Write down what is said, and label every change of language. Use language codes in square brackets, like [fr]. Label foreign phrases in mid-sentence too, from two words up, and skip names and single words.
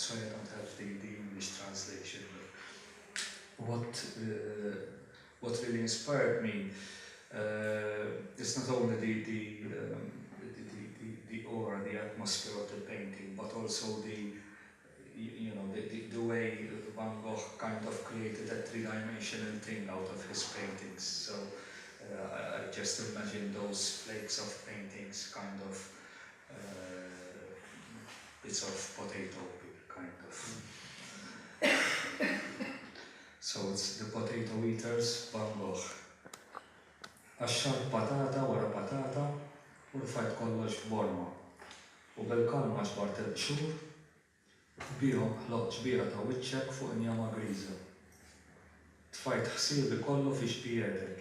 [en] So I don't have the English translation, but what really inspired me is not only the aura, the atmosphere of the painting, but also the way Van Gogh kind of created a three-dimensional thing out of his paintings. So I just imagine those flakes of paintings, kind of bits of potato, kind of. So it's the potato eaters, Van Gogh. [mt] Għaxxar patata wara patata u rfajt kollox f'borma. U bil-kalma xbart il-qxur, bihom ħloq ġbira ta' wiċċek fuq injama griża. Tfajt ħsiebi kollu fi xbietek.